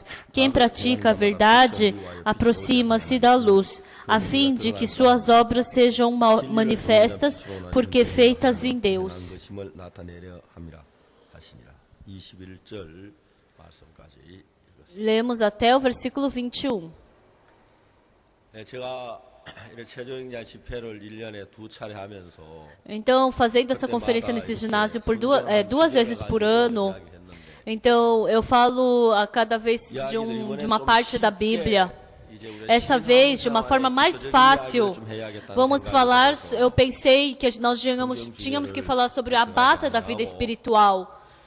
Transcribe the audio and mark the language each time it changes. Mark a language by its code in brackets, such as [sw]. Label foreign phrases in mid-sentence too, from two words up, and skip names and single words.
[pt] Quem pratica a verdade aproxima-se da luz, a fim de que suas obras sejam manifestas, porque feitas em Deus. Lemos até o versículo 21. [ko] 제가 최저영장 집회를 1년에 2차례 하면서 [pt] Então, fazendo essa conferência nesse ginásio por duas vezes por ano, então eu falo a cada vez de uma parte da Bíblia. Essa vez, de uma forma mais fácil, vamos falar. Eu pensei que nós tínhamos que falar sobre a base da vida espiritual.